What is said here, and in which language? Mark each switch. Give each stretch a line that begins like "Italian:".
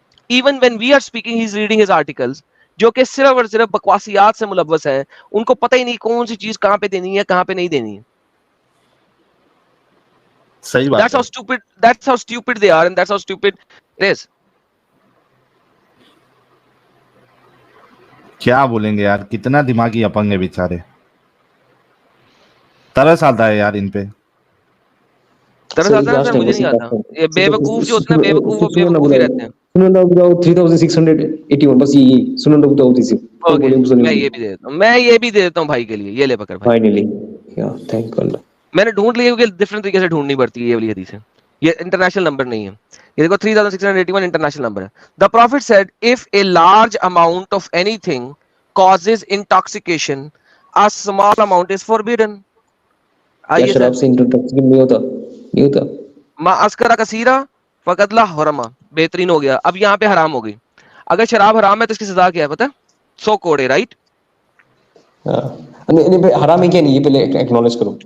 English: Even when we are speaking, he is reading his articles,
Urdu: جو کہ صرف اور صرف بکواسیات سے ملوث ہیں. ان کو پتہ ہی نہیں کون سی چیز کہاں پہ دینی ہے کہاں پہ نہیں دینی ہے. صحیح بات ہے.
English: That's how stupid they are, and that's how stupid it is.
Urdu: کیا بولیں گے یار, کتنا دماغی اپنگ ہے بیچارے. ترس آتا ہے یار ان پہ. مجھے نہیں آتا. یہ بے وقوف جو ہوتے ہیں بے وقوف, وہ بے وقوف ہی رہتے ہیں. سنن ابو داؤد 3681, بس یہ سنن ابو داؤد سے. میں یہ بھی دے دیتا ہوں بھائی کے لیے. یہ لے پکڑ بھائی. فائنلی یا تھینک اللہ. میں نے ڈھونڈ لیا کیونکہ ڈفرنٹ طریقے سے ڈھونڈنی پڑتی ہے یہ والی حدیث ہے. یہ انٹرنیشنل نمبر نہیں ہے. یہ دیکھو 3681 انٹرنیشنل نمبر ہے.
English: The Prophet said, if a large amount of anything causes intoxication, a small amount is forbidden.
Urdu: کیا شراب سے انٹوکسیکیشن نہیں ہوتا؟
Arabic: ما اسکر کثیرہ فقد لا حرما.
Urdu: بہترین ہو گیا. اب یہاں پہ حرام ہو گئی. اگر شراب حرام ہے تو اس کی سزا کیا ہے پتہ ہے؟ 100 کوڑے. رائٹ. حرام ہے کیا نہیں, یہ پہلے ایکنالج کرو.